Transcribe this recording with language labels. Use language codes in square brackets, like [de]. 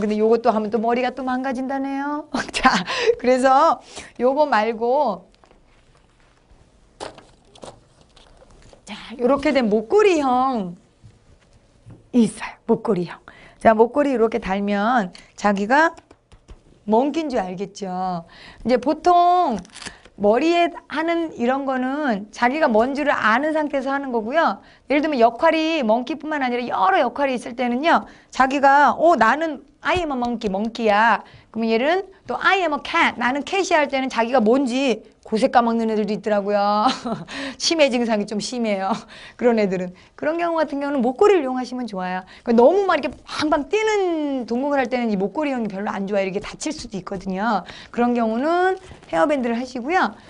[ko] 근데 요것도 하면 또 머리가 또 망가진다네요. 자, 그래서 요거 말고 자, 요렇게 된 목걸이형 있어요. 목걸이형. 자, 목걸이 이렇게 달면 자기가 멍낀 줄 알겠죠. 이제 보통 머리에 하는 이런 거는 자기가 뭔 줄을 아는 상태에서 하는 거고요. 예를 들면 역할이 멍키뿐만 아니라 여러 역할이 있을 때는요. 자기가 나는 [en] I am a monkey, [ko] 멍키야. 그러면 얘는 또 [en] I am a cat, [ko] 나는 캣이야 할 때는 자기가 뭔지 고색 까먹는 애들도 있더라고요. 치매 증상이 좀 심해요. 그런 애들은. 그런 경우 같은 경우는 목걸이를 이용하시면 좋아요. 너무 막 이렇게 방방 뛰는 동공을 할 때는 이 목걸이형이 별로 안 좋아요. 이렇게 다칠 수도 있거든요. 그런 경우는 헤어밴드를 하시고요.